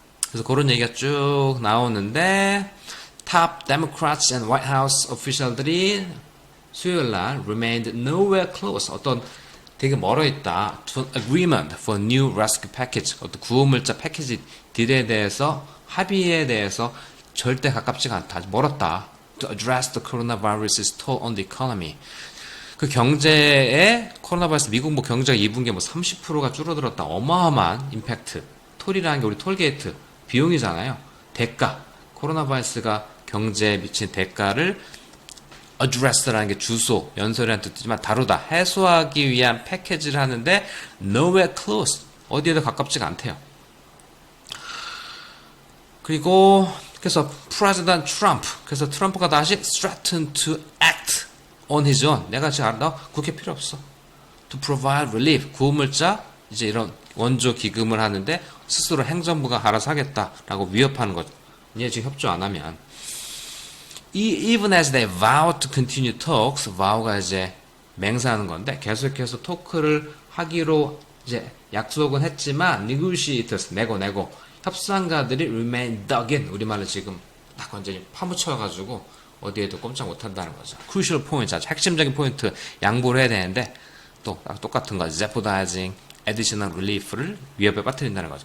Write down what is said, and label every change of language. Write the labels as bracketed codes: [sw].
[ko] 그래서 그런 얘기가 쭉 나오는데 [en] top Democrats and White House official [ko] 들이 수요일 날 [en] remained nowhere close [ko] 어떤 되게 멀어 있다 [en] to an agreement for new rescue package [ko] 어떤 구호물자 패키지 딜에 대해서 합의에 대해서 절대 가깝지가 않다. 멀었다. [en] To address the coronavirus's toll on the economy. [ko] 그 경제에 코로나 바이러스 미국 뭐 경제가 2분기에 뭐 30%가 줄어들었다. 어마어마한 임팩트. 톨이라는 게 우리 톨게이트 비용이잖아요. 대가. 코로나 바이러스가 경제에 미친 대가를 address라는 게 주소, 연설이라는 뜻이지만 다루다. 해소하기 위한 패키지를 하는데 [en] nowhere close. [ko] 어디에도 가깝지가 않대요. 그리고 그래서 [en] President Trump [ko] 그래서 트럼프가 다시 [en] threatened to act on his own. [ko] 내가 지금 알아. 국회 필요 없어. [en] To provide relief. [ko] 구호물자 이제 이런 원조 기금을 하는데 스스로 행정부가 알아서 하겠다라고 위협하는 거죠. 얘 지금 협조 안 하면. [en] Even as they vow to continue talks. [ko] vow가 이제 맹세하는 건데 계속해서 토크를 하기로 이제 약속은 했지만 negotiators 내고 협상가들이 [en] remain dug in. [ko] 우리말로 지금 딱 완전히 파묻혀가지고 어디에도 꼼짝 못한다는 거죠. [en] crucial point, [ko] 아주 핵심적인 포인트 양보를 해야 되는데 또 똑같은 거 [en] jeopardizing additional relief [ko] 를 위협에 빠뜨린다는 거죠.